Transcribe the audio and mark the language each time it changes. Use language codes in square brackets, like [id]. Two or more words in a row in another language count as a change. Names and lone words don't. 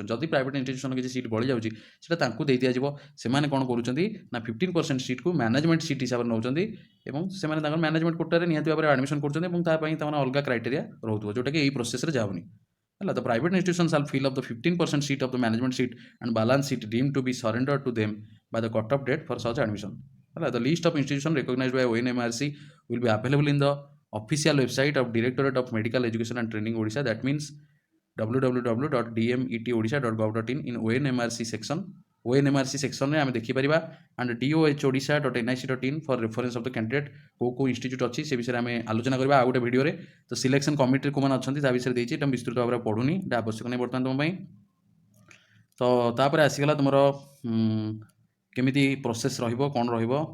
[or] ଯଦି [en] private institution [or] କିଛି ସିଟ୍ ବଳି ଯାଉଛି ସେଇଟା ତାଙ୍କୁ ଦେଇ ଦିଆଯିବ। ସେମାନେ କ'ଣ କରୁଛନ୍ତି ନା 15% ସିଟ୍କୁ [en] management seat [or] ହିସାବରେ ନେଉଛନ୍ତି ଏବଂ ସେମାନେ ତାଙ୍କର [en] management quotaରେ [or] ନିହାତି ଭାବରେ ଆଡମିସନ୍ କରୁଛନ୍ତି ଏବଂ ତା ପାଇଁ ତାଙ୍କର ଅଲଗା କ୍ରାଇଟେରିଆ ରହୁଥିବ ଯେଉଁଟାକି ଏଇ ପ୍ରୋସେସ୍ରେ ଯାଉନି, ହେଲା। [en] The private institution shall fill of the 15% seat of the management seat and balance seat deemed to be surrendered to them by the cut off date for such admission, ହେଲା। The list of institution recognized by ONMRC will be available in the official website of Directorate of Medical Education and Training Odisha, that means www.demetodisha.gov.in in ONMRC section। [or] ONMRC ସେକ୍ସନରେ ଆମେ ଦେଖିପାରିବା [en] and DOHODISHA.nic.in for reference of the candidate. [or] କେଉଁ କେଉଁ ଇନଷ୍ଟିଚ୍ୟୁଟ୍ ଅଛି ସେ ବିଷୟରେ ଆମେ ଆଲୋଚନା କରିବା ଆଉ ଗୋଟେ ଭିଡ଼ିଓରେ। ତ [en] selection committeeରେ [or] କେଉଁମାନେ ଅଛନ୍ତି ତା ବିଷୟରେ ଦେଇଛି, ଏଇଟା ବିସ୍ତୃତ ଭାବରେ ପଢ଼ୁନି, ଏଇଟା ଆବଶ୍ୟକ ନାହିଁ ବର୍ତ୍ତମାନ ତୁମ ପାଇଁ। ତ ତାପରେ ଆସିଗଲା ତୁମର କେମିତି ପ୍ରୋସେସ୍ ରହିବ, କ'ଣ ରହିବ।